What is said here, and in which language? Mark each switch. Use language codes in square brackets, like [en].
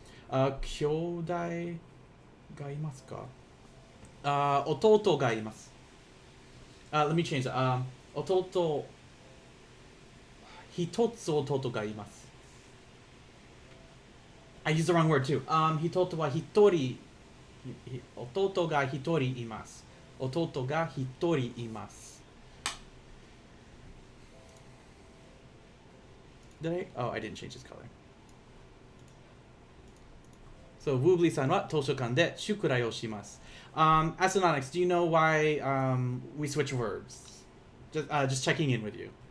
[ja] Kyodai ga imasu ka? Ototo ga imasu. [en] Let me change that. [ja] 弟、一つ弟がいます。 [en] I used the wrong word too. [ja] 弟は一人、弟が一人います。弟が一人います。 [en] Did I? Oh, I didn't change his color. [ja] So, Woobly さんは図書館で宿題をします。 [en] Astronauts, do you know why we switch verbs? Just checking in with you.